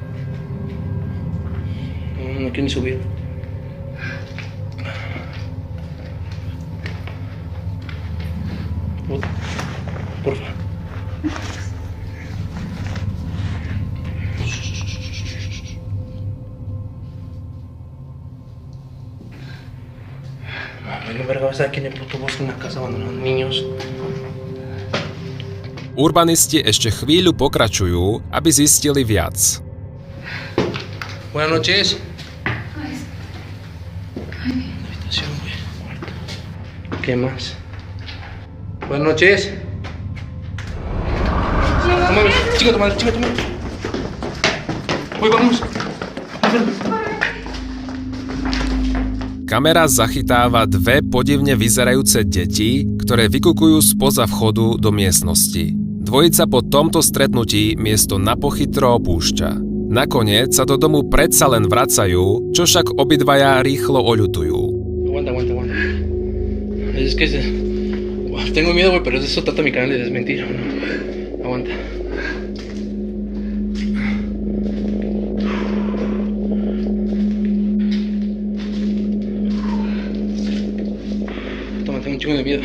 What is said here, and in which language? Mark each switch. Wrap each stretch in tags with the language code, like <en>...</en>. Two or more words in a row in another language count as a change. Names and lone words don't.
<es>No quiero ni subir. Porfa. Mami, verga, vas a ver aquí en el puto bosque una casa abandonada, niños.</es> <sk>Urbanisti ešte chvíľu pokračujú, aby zistili viac.</sk> <es>Buenas noches. Habitación, güey. ¿Qué más? Buenas noches. No mames, chica tu madre. Güey, vamos.</es> <sk>Kamera zachytáva dve podivne vyzerajúce deti, ktoré vykukujú spoza vchodu do miestnosti. Dvojica po tomto stretnutí miesto na pochytro opúšťa. Nakoniec sa do domu predsa len vracajú, čo však obidvaja rýchlo oľutujú.</sk> <es>Aguanta. Es que tengo miedo, güey, pero de eso trata mi canal de desmentir. Aguanta. Tengo un chingo de miedo.</es>